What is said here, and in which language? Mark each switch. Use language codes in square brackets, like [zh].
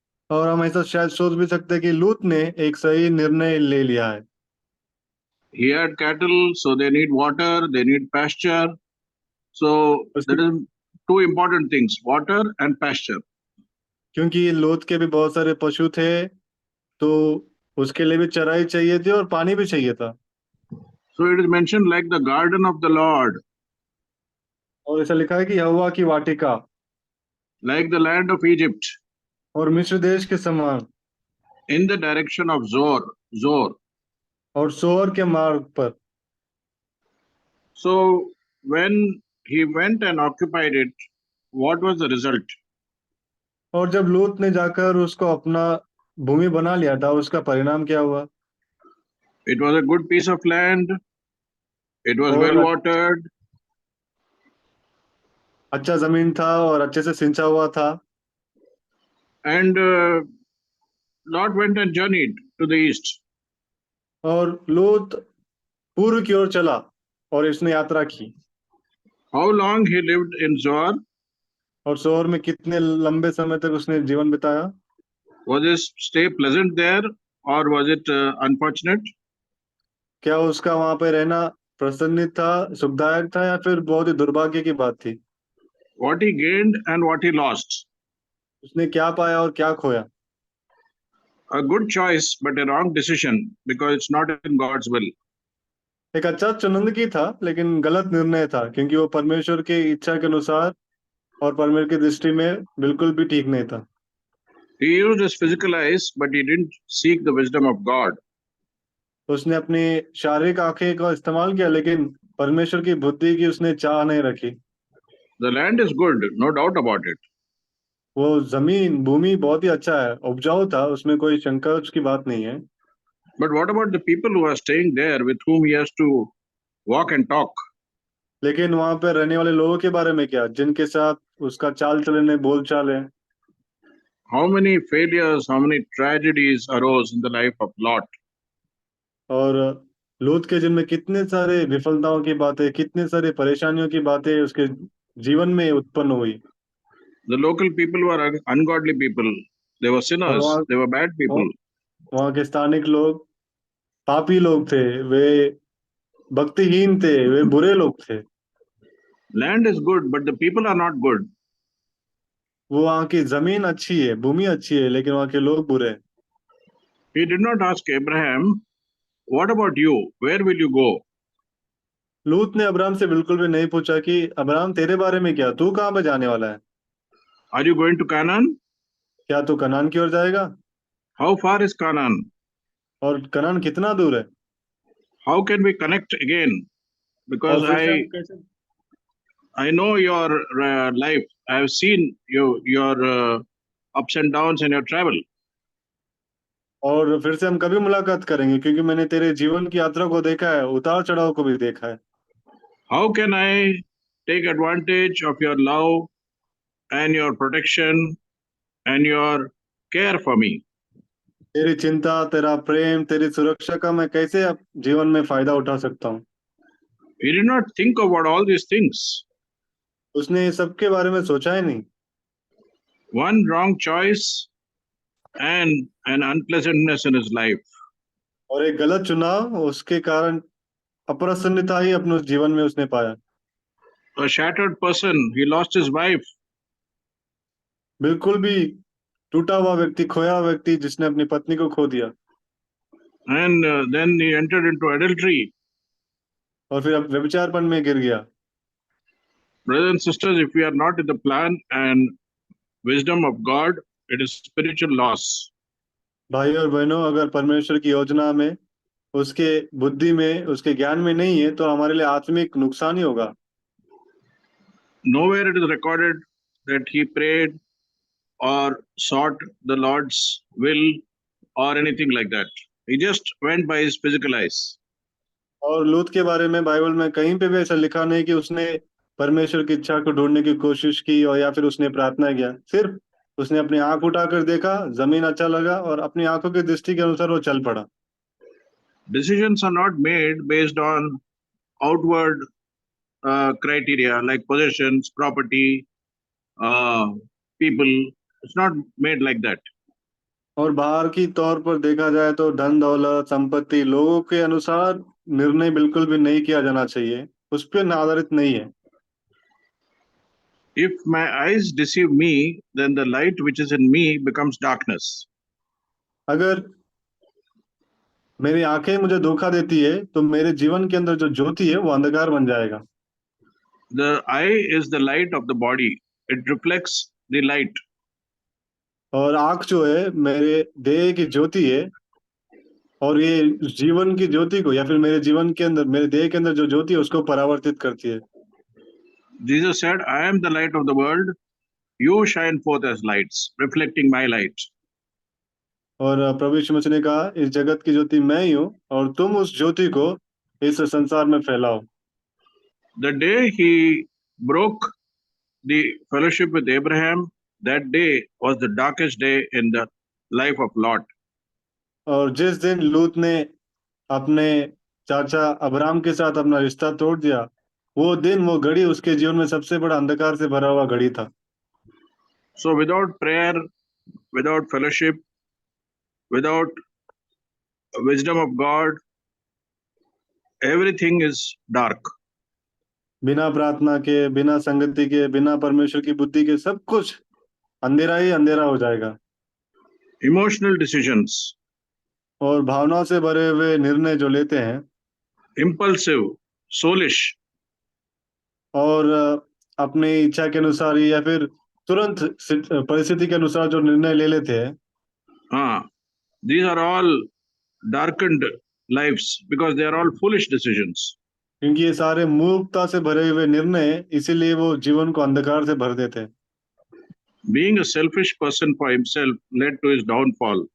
[hi] और हम ऐसा शायद सोच भी सकते हैं कि लूत ने एक सही निर्णय ले लिया है. [en] He had cattle, so they need water, they need pasture. So that is two important things, water and pasture. [hi] क्योंकि लूत के भी बहुत सारे पशु थे तो उसके लिए भी चराई चाहिए थी और पानी भी चाहिए था. [en] So it is mentioned like the garden of the Lord, [hi] और ऐसा लिखा है कि यहोवा की वाटिका [en] like the land of Egypt, [hi] और मिस्र देश के समान [en] in the direction of Zor. [hi] और सोर के मार्ग पर. [en] So when he went and occupied it, what was the result? [hi] और जब लूत ने जाकर उसको अपना भूमि बना लिया था उसका परिणाम क्या हुआ? [en] It was a good piece of land. It was [hi] और [en] well watered. [hi] अच्छा जमीन था और अच्छे से सिंचा हुआ था. [en] And Lot went and journeyed to the east. [hi] और लूत पूर्व की ओर चला और इसने यात्रा की. [en] How long he lived in Zoar? [hi] और सोर में कितने लंबे समय तक उसने जीवन बिताया? [en] Was his stay pleasant there or was it unfortunate? [hi] क्या उसका वहां पे रहना प्रसन्नित था, सुखदायक था या फिर बहुत ही दुर्भाग्य की बात थी? [en] What he gained and what he lost. [hi] उसने क्या पाया और क्या खोया? [en] A good choice but a wrong decision because it's not in God's will. [hi] एक अच्छा चुनिंदगी था लेकिन गलत निर्णय था क्योंकि वो परमेश्वर की इच्छा के अनुसार और परमेश्वर की दृष्टि में बिल्कुल भी ठीक नहीं था. [en] He used his physical eyes but he didn't seek the wisdom of God. [hi] उसने अपनी शारीरिक आंखें का इस्तेमाल किया लेकिन परमेश्वर की बुद्धि की उसने चाह नहीं रखी. [en] The land is good, no doubt about it. [hi] वो जमीन भूमि बहुत ही अच्छा है, उपजाऊ था, उसमें कोई शंका की बात नहीं है। [en] But what about the people who are staying there with whom he has to walk and talk? [hi] लेकिन वहां पर रहने वाले लोगों के बारे में क्या, जिनके साथ उसका चाल चलन है, बोल चाल है? [en] How many failures, how many tragedies arose in the life of Lot? [hi] और लूत के जिनमें कितने सारे विफलताओं की बातें, कितने सारे परेशानियों की बातें उसके जीवन में उत्पन्न हुई। [en] The local people were ungodly people. They were [hi] और [en] sinners. They were bad people. [hi] वहाँ के स्थानिक लोग पापी लोग थे, वे भक्तिहीन थे, वे बुरे लोग थे। [en] Land is good, but the people are not good. [hi] वो वहाँ की जमीन अच्छी है, भूमि अच्छी है, लेकिन वहाँ के लोग बुरे हैं। [en] He did not ask Abraham, what about you? Where will you go? [hi] लूत ने अब्राम से बिल्कुल भी नहीं पूछा कि अब्राम तेरे बारे में क्या, तू कहाँ पे जाने वाला है? [en] Are you going to Canaan? [hi] क्या तू कनान की ओर जाएगा? [en] How far is Canaan? [hi] और कनान कितना दूर है? [en] How can we connect again? Because [hi] और फिर से हम कैसे? [en] I know your life. I have seen your ups and downs in your travel. [hi] और फिर से हम कभी मुलाकात करेंगे, क्योंकि मैंने तेरे जीवन की यात्रा को देखा है, उतार चढ़ाव को भी देखा है। [en] How can I take advantage of your love and your protection and your care for me? [hi] तेरी चिंता, तेरा प्रेम, तेरी सुरक्षा का मैं कैसे अब जीवन में फायदा उठा सकता हूँ? [en] He did not think about all these things. [hi] उसने ये सब के बारे में सोचा ही नहीं। [en] One wrong choice and an unpleasantness in his life. [hi] और एक गलत चुनाव, उसके कारण अप्रसन्नता ही अपने उस जीवन में उसने पाया। [en] A shattered person, he lost his wife. [hi] बिल्कुल भी टूटा हुआ व्यक्ति, खोया हुआ व्यक्ति, जिसने अपनी पत्नी को खो दिया। [en] And then he entered into adultery. [hi] और फिर अब व्यभिचारपन में गिर गया। [en] Brothers and sisters, if we are not in the plan and wisdom of God, it is spiritual loss. [hi] भाई और बहनों, अगर परमेश्वर की योजना में, उसके बुद्धि में, उसके ज्ञान में नहीं है, तो हमारे लिए आत्मिक नुकसान ही होगा। [en] Nowhere it is recorded that he prayed or sought the Lord's will or anything like that. He just went by his physical eyes. [hi] और लूत के बारे में बाइबल में कहीं पे भी ऐसा लिखा नहीं कि उसने परमेश्वर की इच्छा को ढूंढने की कोशिश की, और या फिर उसने प्रार्थना किया। सिर्फ उसने अपनी आंख उठाकर देखा, जमीन अच्छा लगा, और अपनी आंखों की दृष्टि के अनुसार वो चल पड़ा। [en] Decisions are not made based on outward criteria like possessions, property, people. It's not made like that. [hi] और बाहर की तौर पर देखा जाए तो धन दौलत संपत्ति लोगों के अनुसार निर्णय बिल्कुल भी नहीं किया जाना चाहिए, उस पर आधारित नहीं है। [en] If my eyes deceive me, then the light which is in me becomes darkness. [hi] अगर मेरी आंखें मुझे धोखा देती है, तो मेरे जीवन के अंदर जो ज्योति है वो अंधकार बन जाएगा। [en] The eye is the light of the body. It reflects the light. [hi] और आंख जो है मेरे देह की ज्योति है, और ये जीवन की ज्योति को, या फिर मेरे जीवन के अंदर, मेरे देह के अंदर जो ज्योति है उसको परावर्तित करती है। [en] Jesus said, I am the light of the world. You shine forth as lights, reflecting my light. [hi] और प्रभु यीशु मसीह ने कहा, इस जगत की ज्योति मैं ही हूँ, और तुम उस ज्योति को इस संसार में फैलाओ। [en] The day he broke the fellowship with Abraham, that day was the darkest day in the life of Lot. [hi] और जिस दिन लूत ने अपने चाचा अब्राम के साथ अपना रिश्ता तोड़ दिया, वो दिन, वो घड़ी उसके जीवन में सबसे बड़ा अंधकार से भरा हुआ घड़ी था। [en] So without prayer, without fellowship, without wisdom of God, everything is dark. [hi] बिना प्रार्थना के, बिना संगति के, बिना परमेश्वर की बुद्धि के, सब कुछ अंधेरा ही अंधेरा हो जाएगा। [en] Emotional decisions, [hi] और भावनाओं से भरे हुए निर्णय जो लेते हैं, [en] impulsive, soulish, [hi] और अपनी इच्छा के अनुसार ही, या फिर तुरंत परिस्थिति के अनुसार जो निर्णय ले लेते हैं, [en] these are all darkened lives because they are all foolish decisions. [hi] क्योंकि ये सारे मूर्खता से भरे हुए निर्णय, इसीलिए वो जीवन को अंधकार से भर देते हैं। [en] Being a selfish person for himself led to his downfall.